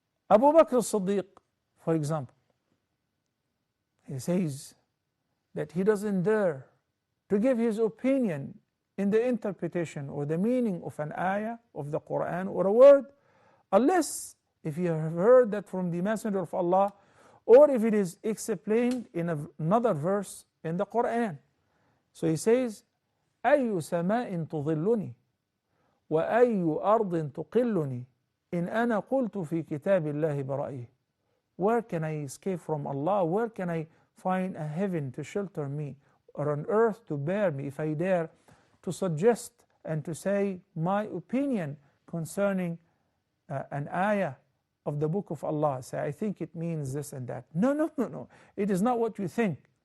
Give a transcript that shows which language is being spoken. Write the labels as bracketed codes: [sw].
[en] Abu Bakr as-Siddiq, for example, he says that he doesn't dare to give his opinion in the interpretation or the meaning of an ayah of the Quran or a word, unless if he have heard that from the Messenger of Allah, or if it is explained in another verse in the Quran. So he says, [ar] أَيُّ سَمَاءٍ تُظِلُّنِي وَأَيُّ أَرْضٍ تُقِلُّنِي إِنْ أَنَا قُلْتُ فِي كِتَابِ اللَّهِ بَرَأِيهِ. [en] Where can I escape from Allah? Where can I find a heaven to shelter me, or an earth to bear me, if I dare to suggest and to say my opinion concerning an ayah of the book of Allah? Say, I think it means this and that. No. It is not what you think.